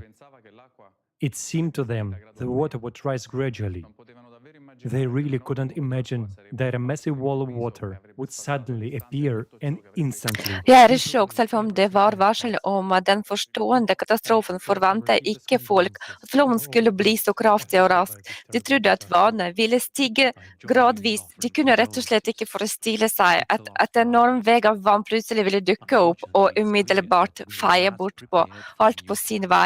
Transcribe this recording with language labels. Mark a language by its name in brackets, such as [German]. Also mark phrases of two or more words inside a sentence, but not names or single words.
[English] It seemed to them the water would rise gradually. They really couldn't imagine that a massive wall of water would suddenly appear and instantly. [Norwegian] Jeg er i sjokk, selv om det var varsel om at den forestående katastrofen forventet ikke folk at flommen skulle bli så kraftig og rask. De trodde at vannet ville stige gradvis. De kunne rett og slett ikke forestille seg at et enorm vei av vann plutselig ville dukke opp og umiddelbart feie bort på alt på sin vei.